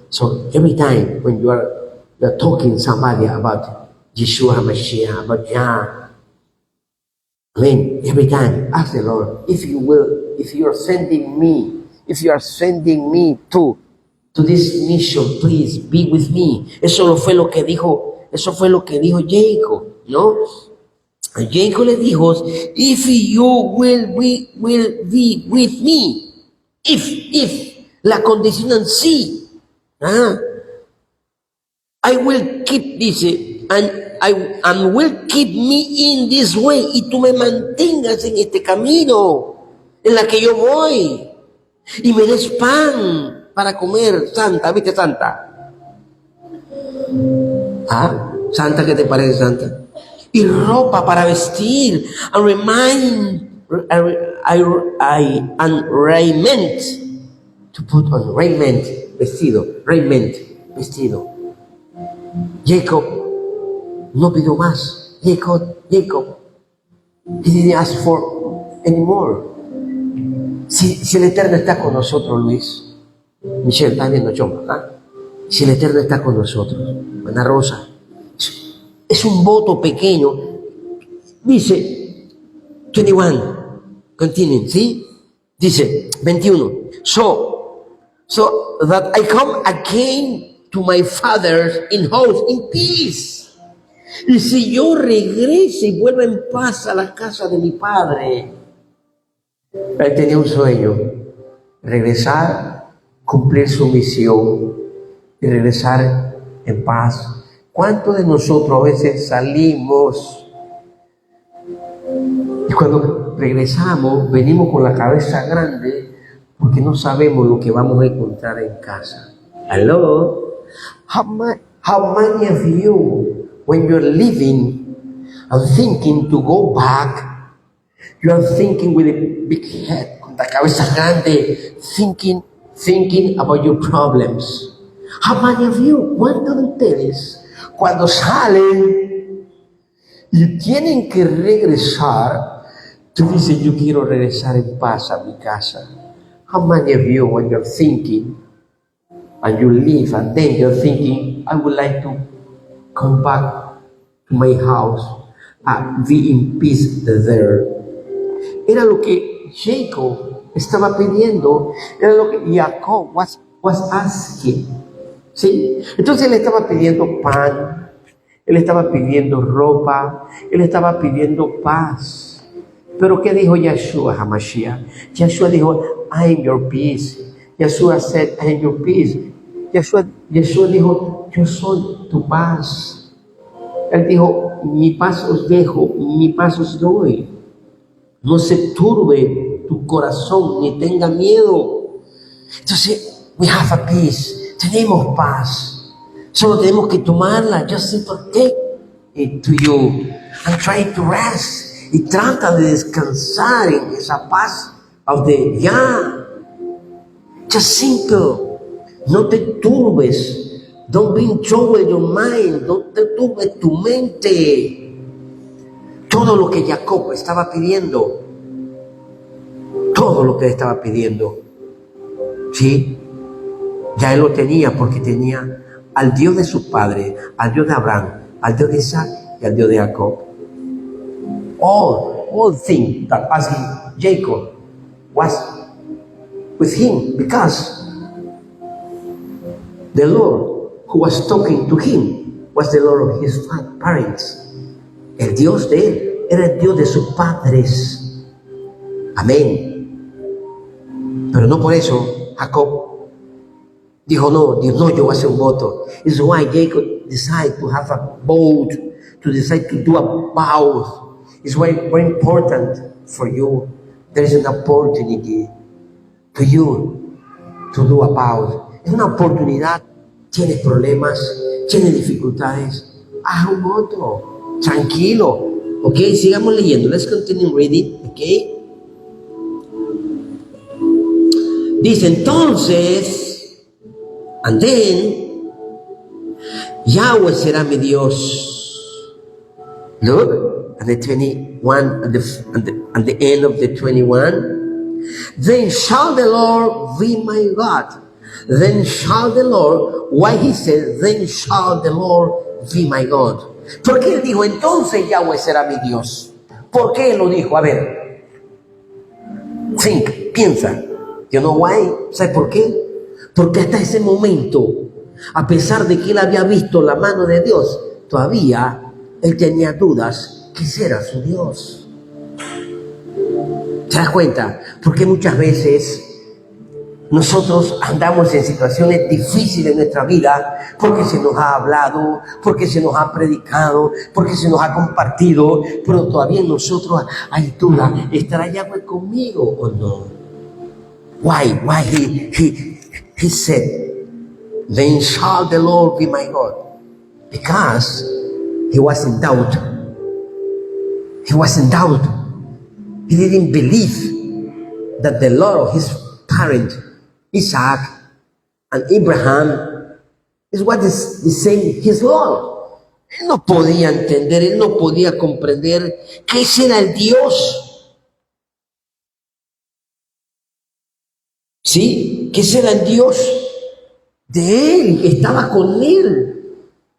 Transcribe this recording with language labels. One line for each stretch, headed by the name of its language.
English: So every time when you are talking somebody about Yeshua HaMashiach, about Yah, amen, every time ask the Lord, if you are sending me to this mission, please be with me.
Spanish: Eso fue lo que dijo Jacob, ¿no? Jacob le dijo,
English: if you will be with me.
Spanish: If, la condición en sí.
English: I will keep,
Spanish: dice,
English: and will keep me in this way.
Spanish: Y tú me mantengas en este camino, en la que yo voy. Y me des pan para comer, Santa, ¿viste Santa? Santa, ¿qué te parece, Santa? Y ropa para vestir,
English: and raiment, to put on, raiment,
Spanish: vestido. Jacob no pidió más.
English: Jacob, he didn't ask for anymore.
Spanish: Si el Eterno está con nosotros, Luis, Michelle, está viendo yo, ¿ah? Si el Eterno está con nosotros, Ana Rosa, es un voto pequeño. Dice 21, continúen, ¿sí? Dice
English: 21, so that I come again to my father in house, in peace.
Spanish: Y si yo regreso y vuelvo en paz a la casa de mi padre. Él tenía un sueño, regresar, cumplir su misión y regresar en paz. ¿Cuántos de nosotros a veces salimos y cuando regresamos venimos con la cabeza grande porque no sabemos lo que vamos a encontrar en casa?
English: Hello? How many of you, when you're leaving and thinking to go back, you are thinking with a big head,
Spanish: con la cabeza grande,
English: thinking about your problems? How many of you,
Spanish: ¿cuántos de ustedes, cuando salen y tienen que regresar, tú dices, yo quiero regresar en paz a mi casa?
English: How many of you, when you're thinking, and you leave, and then you're thinking, I would like to come back to my house and be in peace there?
Spanish: Era lo que Jacob estaba pidiendo, era lo que Jacob
English: was asking,
Spanish: ¿sí? Entonces él estaba pidiendo pan, él estaba pidiendo ropa, él estaba pidiendo paz. Pero ¿qué dijo Yeshua HaMashiach?
English: Yeshua
Spanish: dijo,
English: I am your peace. Yeshua said, I am your peace.
Spanish: Yeshua dijo, yo soy tu paz. Él dijo, mi paz os dejo, mi paz os doy. No se turbe tu corazón, ni tenga miedo. Entonces,
English: we have a peace.
Spanish: Tenemos paz. Solo tenemos que tomarla.
English: Just simply take it to you and try to rest.
Spanish: Y trata de descansar en esa paz de ya.
English: Just simple.
Spanish: No te turbes.
English: Don't be in trouble in your mind.
Spanish: No te turbes tu mente. Todo lo que Jacob estaba pidiendo, todo lo que estaba pidiendo, ¿sí? Ya él lo tenía porque tenía al Dios de su padre, al Dios de Abraham, al Dios de Isaac y al Dios de Jacob.
English: All things that asking Jacob was with him because the Lord who was talking to him was the Lord of his parents.
Spanish: El Dios de él era el Dios de sus padres. Amén. Pero no por eso Jacob dijo, no, Dios, no, yo voy a hacer un voto.
English: It's why Jacob decided to have a vote, to decide to do a vow. It's why very important for you. There is an opportunity to you to do a vow.
Spanish: Es una oportunidad. Tienes problemas, tienes dificultades, haz un voto. Tranquilo, ok, sigamos leyendo.
English: Let's continue reading, ok.
Spanish: Dice entonces,
English: and then,
Spanish: Yahweh será mi Dios.
English: Look, at the 21, at the end of the 21. Then shall the Lord be my God. Then shall the Lord, why he said, then shall the Lord be my God.
Spanish: ¿Por qué él dijo, entonces Yahweh será mi Dios? ¿Por qué él lo dijo? A ver, piensa.
English: You know why?
Spanish: ¿Sabes por qué? Porque hasta ese momento, a pesar de que él había visto la mano de Dios, todavía él tenía dudas que será su Dios. ¿Te das cuenta? Porque muchas veces nosotros andamos en situaciones difíciles en nuestra vida porque se nos ha hablado, porque se nos ha predicado, porque se nos ha compartido, pero todavía en nosotros hay duda, ¿estará Yahweh conmigo o no?
English: Why he said, then shall the Lord be my God? Because he was in doubt. He was in doubt. He didn't believe that the Lord of his parent Isaac and Abraham is what is the same his Lord.
Spanish: Él no podía entender, él no podía comprender que ese era el Dios. ¿Sí? Que ese era el Dios de él, que estaba con él.